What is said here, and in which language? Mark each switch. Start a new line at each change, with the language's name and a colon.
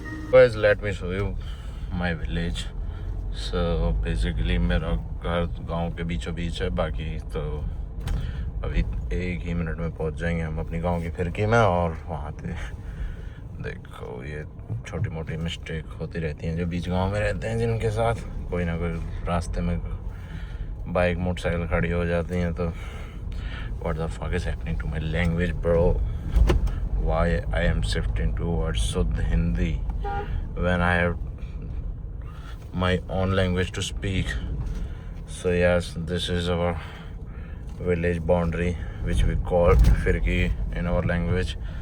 English: Guys, let me show you my village. So basically
Hindi: मेरा घर गांव के बीचों बीच है। बाकी तो अभी 1 ही मिनट में पहुंच जाएंगे हम अपनी गांव की फिरकी में। और वहाँ पे देखो, ये छोटी मोटी मिस्टेक होती रहती हैं जो बीच गांव में रहते हैं, जिनके साथ कोई ना कोई रास्ते में बाइक मोटरसाइकिल खड़ी हो जाती हैं।
English: तो what the fuck is happening to my language bro, why I am shifting towards Shuddh Hindi when I have my own language to speak. So yes, this is our village boundary, which we call Firki in our language.